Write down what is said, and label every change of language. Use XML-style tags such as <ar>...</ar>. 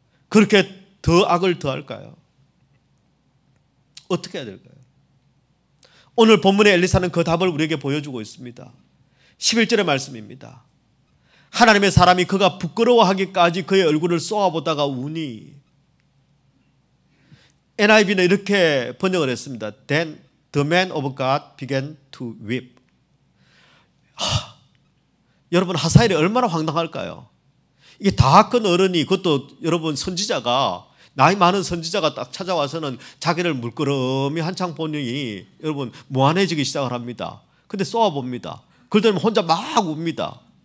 <ko>그렇게 더 악을 더할까요? 어떻게 해야 될까요? 오늘 본문의 엘리사는 그 답을 우리에게 보여주고 있습니다. 11절의 말씀입니다. 하나님의 사람이 그가 부끄러워하기까지 그의 얼굴을 쏘아보다가 우니. NIV는 이렇게 번역을 했습니다.</ko> <en>Then the man of God began to weep.</en> <ko>여러분 하사엘이 얼마나 황당할까요? 이게 다 큰 어른이 그것도 여러분 선지자가 나이 많은 선지자가 딱 찾아와서는 자기를 물끄러미 한창 보니 여러분 무한해지기 시작을 합니다. 근데 쏘아봅니다. 그러더니 혼자 막 웁니다.</ko>